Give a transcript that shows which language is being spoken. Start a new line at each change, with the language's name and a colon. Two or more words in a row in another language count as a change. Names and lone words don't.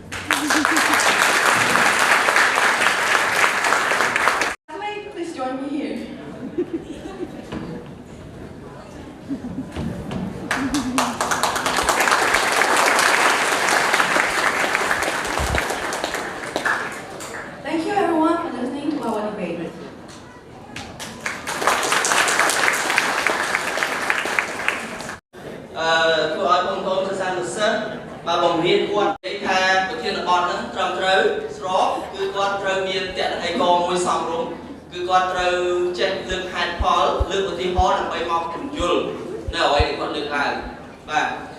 English: Classmate, please join me here. Thank you everyone for listening to our debate.
Vietnamese: Thưa hỏi
Khmer: បងប្អូនសិស្សានុសិស្សបើបង្រៀនគាត់និយាយថាប្រធានបទហ្នឹងត្រឹមត្រូវស្របគឺគាត់ត្រូវមានតក្កអីកមួយសំរុំគឺគាត់ត្រូវចេះលើកហេតុផលលើកឧទាហរណ៍ដើម្បីមកពន្យល់នៅអ្វីដែលគាត់លើកឡើងបាទ